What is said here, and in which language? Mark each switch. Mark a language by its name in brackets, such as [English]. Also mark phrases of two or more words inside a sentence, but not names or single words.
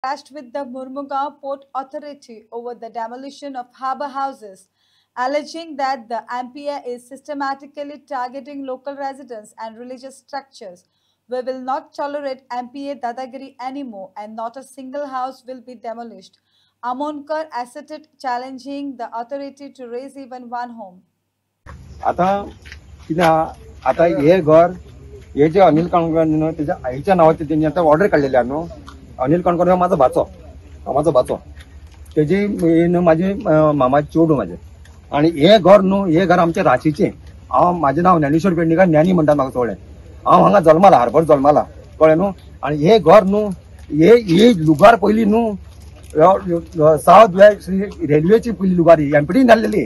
[English] clashed with the Murmugaon Port Authority over the demolition of harbour houses, alleging that the MPA is systematically targeting local residents and religious structures. We will not tolerate MPA Dadagiri anymore, and not a single house will be demolished. Amonkar asserted, challenging the authority to raise even one home. [Marathi] आता कित्याक आता हे घर हे जे अनिल काणकोर न्हू त्याच्या आईच्या नावाचे त्यांनी आता ऑर्डर काढलेली आहे न्हू. [Konkani] अनिल काणकोर हो माझो भाचो तेजी माझे मामाची चेडू माझे. [Marathi] आणि हे घर न्हू हे घर आमच्या राशीचे. [Konkani] हांव माझे नाव ज्ञानेश्वर पेडणेकर ज्ञानी म्हणतात म्हाका सगळे. हांव हांगा जल्माला हार्बर जल्माला कळ्ळें न्हू. आणि हे घर न्हू हे लुगार पयलीं न्हू सावथ वेस्ट रेल्वेची पयली लुगार एमपीडी जाल्लेली.